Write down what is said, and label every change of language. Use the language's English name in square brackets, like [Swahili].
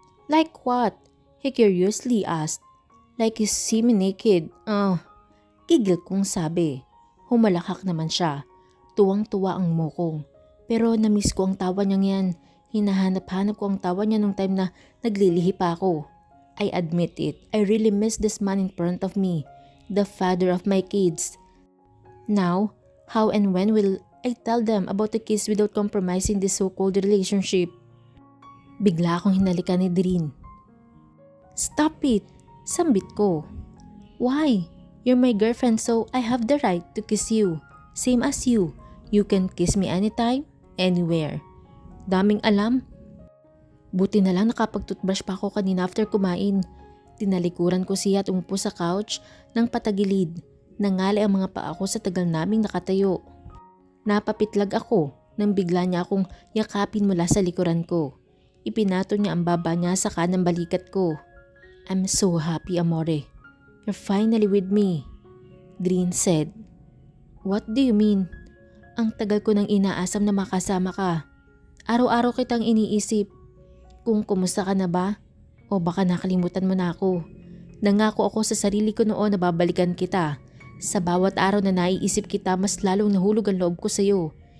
[English] Like what? He curiously asked. Like you see me naked. [Filipino] Gigil kong sabi. Humalakak naman siya. Tuwang-tuwa ang mukong. Pero namiss ko ang tawa niyang yan. Hinahanap-hanap ko ang tawa niya nung time na naglilihi pa ako. [English] I admit it. I really miss this man in front of me. The father of my kids. Now, How and when will I tell them about the kiss without compromising this so-called relationship? [Filipino] Bigla akong hinalikan ni Drin. [English] Stop it! [Filipino] Sambit ko. [English] Why? You're my girlfriend so I have the right to kiss you. Same as you. You can kiss me anytime, anywhere. [Filipino] Daming alam. Buti na lang nakapag-toothbrush pa ako kanina after kumain. Tinalikuran ko siya at umupo sa couch ng patagilid. Nangali ang mga paa ko sa tagal naming nakatayo. Napapitlag ako nang bigla niya akong yakapin mula sa likuran ko. Ipinato niya ang baba niya sa kanang balikat ko. [English] I'm so happy, amore. You're finally with me, Drin said. What do you mean? [Filipino] Ang tagal ko nang inaasam na makasama ka. Araw-araw kitang iniisip. Kung kumusta ka na ba? O baka nakalimutan mo na ako. Nangako ako sa sarili ko noon na babalikan kita. Sa bawat araw na naiisip kita, mas lalong nahulog ang loob ko sa iyo.